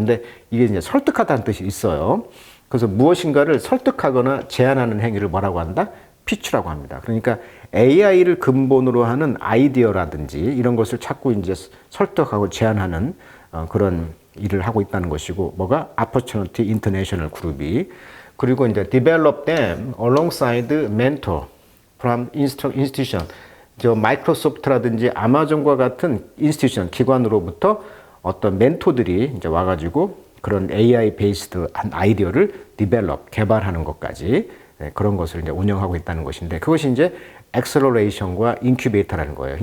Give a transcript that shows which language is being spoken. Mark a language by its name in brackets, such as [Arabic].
[Korean] 근데 이게 이제 설득하다는 뜻이 있어요. 그래서 무엇인가를 설득하거나 제안하는 행위를 뭐라고 한다? 피치라고 합니다. 그러니까 AI를 근본으로 하는 아이디어라든지 이런 것을 자꾸 이제 설득하고 제안하는 그런 일을 하고 있다는 것이고, 뭐가? [English] Opportunity International [Korean] 그룹이. 그리고 이제 [English] develop them alongside mentor from institution. [Korean] 저 마이크로소프트라든지 아마존과 같은 인스티튜션, 기관으로부터 어떤 멘토들이 이제 와가지고 그런 AI 베이스드 한 아이디어를 디벨롭, 개발하는 것까지, 그런 것을 이제 운영하고 있다는 것인데, 그것이 이제 엑셀러레이션과 인큐베이터라는 거예요.